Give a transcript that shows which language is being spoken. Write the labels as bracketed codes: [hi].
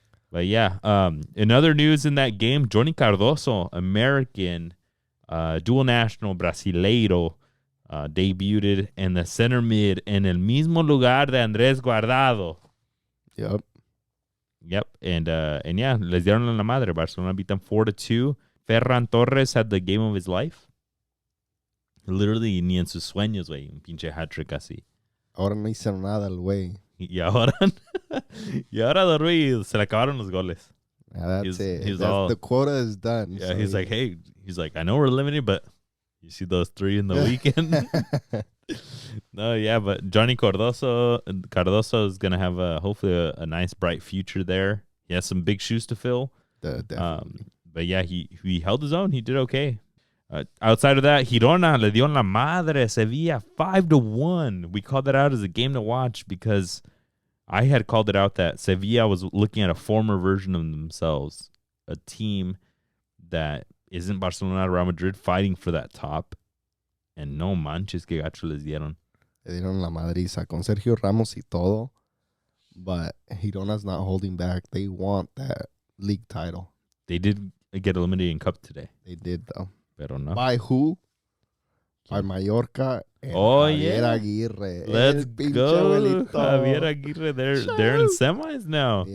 [en] But yeah, in other news in that game, Johnny Cardoso, American, dual national Brasileiro, debuted in the center mid [es] en el mismo lugar de Andrés Guardado. [en] Yep. And yeah, [es] les dieron la madre. [en] Barcelona beat them 4-2. Ferran Torres had the game of his life. Literally, [es] ni en sus sueños, güey. Un pinche hat-trick así. Ahora no hizo nada el güey. Y ahora dormí, se le acabaron los goles. [en] Yeah, that's it. The quota is done. Yeah, so he's like, I know we're limited, but you see those 3 in the weekend? No, yeah, but Johnny Cardoso is going to have hopefully a nice, bright future there. He has some big shoes to fill. Definitely. But yeah, he held his own. He did okay. Outside of that, Girona [es] le dio en la madre [en] Sevilla 5-1. We called that out as a game to watch because I had called it out that Sevilla was looking at a former version of themselves, a team that isn't Barcelona, Real Madrid, fighting for that top. [es] And no manches que gacho les dieron. Le dieron la madriza con Sergio Ramos y todo. [en] But Girona's not holding back. They want that league title. They did get eliminated in Cup today. They did, though. [es] Pero no. [en] By who? By Mallorca and Javier Aguirre. Let's go. Javier Aguirre. They're in semis now.